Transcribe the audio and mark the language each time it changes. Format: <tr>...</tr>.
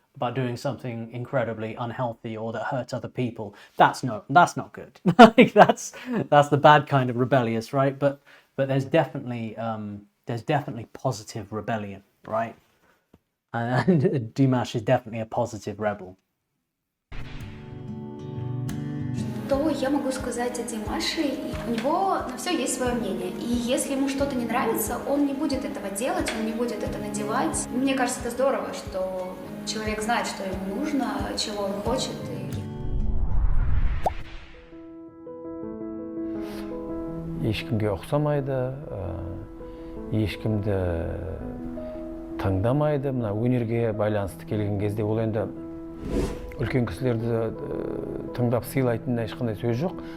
<en>about doing something incredibly unhealthy or that hurts other people, that's not good. Like that's the bad kind of rebellious, right? But there's definitely positive rebellion, right? And Dimash is definitely a positive rebel.</en> <ru>Что я могу сказать о Димаше? У него на все есть свое мнение. И если ему что-то не нравится, он не будет этого делать, он не будет это надевать. Мне кажется, это здорово, что человек знает, что ему нужно, чего он хочет.</ru> <kk>Ешкімге ұқсамайды, ешкімді таңдамайды. Мына өнерге байланысты келген кезде ол енді үлкен кісілерді тыңдап сыйлайтын ешқандай сөз жоқ.</kk>